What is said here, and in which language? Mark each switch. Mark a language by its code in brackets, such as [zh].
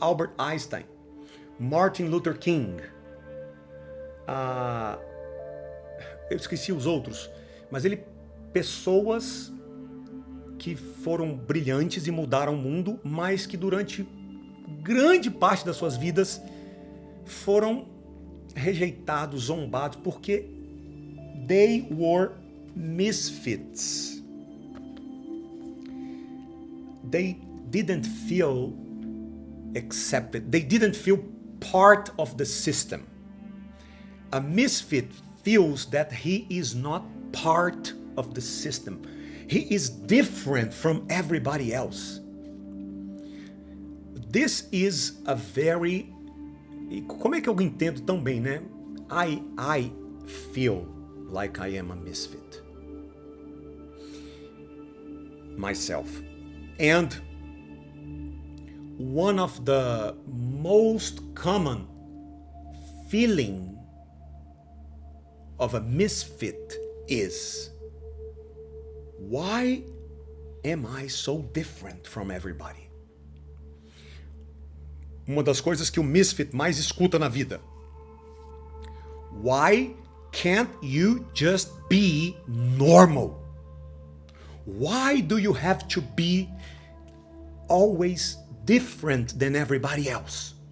[pt] Albert Einstein, Martin Luther King, eu esqueci os outros, mas pessoas que foram brilhantes e mudaram o mundo, mas que durante grande parte das suas vidas foram rejeitados, zombados, porque [en] they were misfits. They didn't feel accepted. They didn't feel part of the system. A misfit feels that he is not part of the system. He is different from everybody else. This is a very... [pt] Como é que eu entendo tão bem, né? [en] I feel like I am a misfit. Myself. And one of the most common feeling of a misfit is, why am I so different from everybody? [pt] Uma das coisas que o misfit mais escuta na vida. [en] Why can't you just be normal? Why do you have to be always different than everybody else?